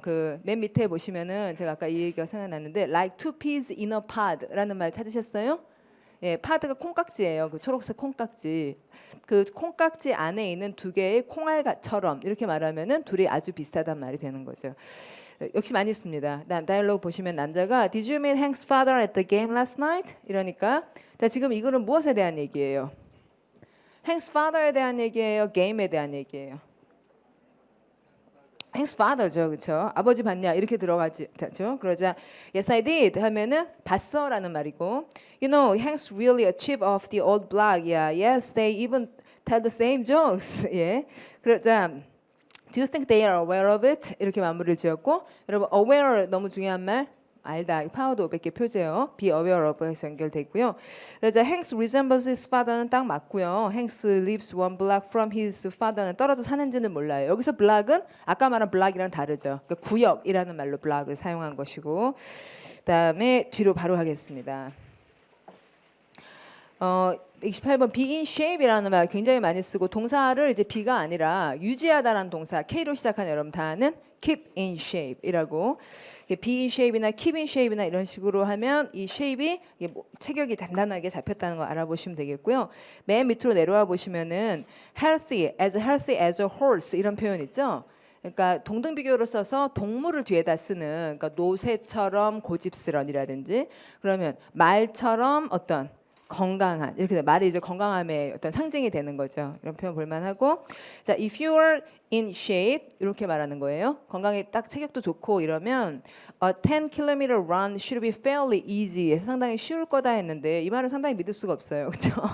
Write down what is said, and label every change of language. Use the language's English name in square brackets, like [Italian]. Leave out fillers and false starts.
[Korean] 그 맨 밑에 보시면은 제가 아까 이 얘기가 생각났는데 [English] like two peas in a pod [Korean] 라는 말 찾으셨어요? 예, 파드가 콩깍지예요. 그 초록색 콩깍지. 그 콩깍지 안에 있는 두 개의 콩알처럼 이렇게 말하면은 둘이 아주 비슷하단 말이 되는 거죠. 역시 많이 씁니다. 다이얼로그 보시면 남자가 [English] Did you meet Hank's father at the game last night? [Korean] 이러니까 자 지금 이거는 무엇에 대한 얘기예요? Hank's father에 대한 얘기예요? 게임에 대한 얘기예요? Hank's father죠, 그렇죠? 아버지 봤냐 이렇게 들어가죠. [English] 그러자 Yes, I did [Korean] 하면은 봤어라는 말이고, [English] You know, Hank's really a chip of the old block. Yeah, yes, they even tell the same jokes. [Korean] 예, 그러자 [English] Do you think they are aware of it? [Korean] 이렇게 마무리를 지었고, 여러분 aware 너무 중요한 말. 알다. 파워드 500개 표제요. [English] be aware of에서 [Korean] 연결돼 있고요. 그래서 [English] Hanks resembles his father는 [Korean] 딱 맞고요. [English] Hanks lives one block from his father는 [Korean] 떨어져 사는지는 몰라요. 여기서 block은 아까 말한 block이랑 다르죠. 그러니까 구역이라는 말로 block을 사용한 것이고, 그다음에 뒤로 바로 하겠습니다. 28번 be in shape이라는 말 굉장히 많이 쓰고, 동사를 이제 be가 아니라 유지하다라는 동사 K로 시작하는 여러분 다 아는 keep in shape이라고, be in shape이나 keep in shape이나 이런 식으로 하면 이 shape이 체격이 단단하게 잡혔다는 거 알아보시면 되겠고요. 맨 밑으로 내려와 보시면은 healthy as a horse 이런 표현 있죠. 그러니까 동등 비교를 써서 동물을 뒤에다 쓰는, 그러니까 노새처럼 고집스런이라든지, 그러면 말처럼 어떤 건강한, 이렇게 말이 이제 건강함의 어떤 상징이 되는 거죠. 이런 표현 볼만하고, 자, [English] if you are in shape [Korean] 이렇게 말하는 거예요. 건강에 딱 체격도 좋고 이러면 [English] a 10km run should be fairly easy. [Korean] 해서 상당히 쉬울 거다 했는데 이 말은 상당히 믿을 수가 없어요, 그렇죠?